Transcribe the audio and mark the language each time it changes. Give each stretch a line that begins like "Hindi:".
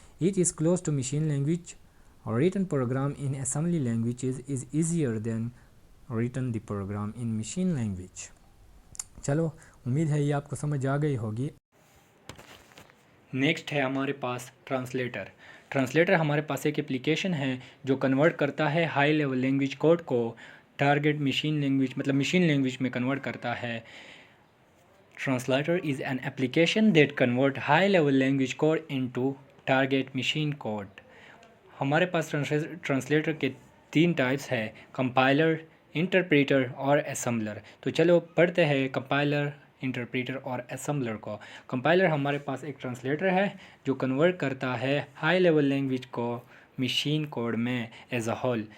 English: It is close to machine language. Written program in assembly languages is easier than written the program in machine language.
Urdu: چلو امید ہے یہ آپ کو سمجھ آ گئی ہوگی. نیکسٹ ہے ہمارے پاس ٹرانسلیٹر. ٹرانسلیٹر ہمارے پاس ایک اپلیکیشن ہے جو کنورٹ کرتا ہے ہائی لیول لینگویج کوڈ کو ٹارگیٹ مشین لینگویج مطلب مشین لینگویج میں کنورٹ کرتا ہے.
English: Translator is an application that convert high-level language code into target machine code.
Urdu: ہمارے پاس ٹرانسلیٹر کے 3 ٹائپس ہے: کمپائلر، انٹرپریٹر اور اسمبلر. تو چلو پڑھتے ہیں کمپائلر، انٹرپریٹر اور اسمبلر کو. کمپائلر ہمارے پاس ایک ٹرانسلیٹر ہے جو کنورٹ کرتا ہے ہائی لیول لینگویج کو مشین کوڈ میں
English: As a whole.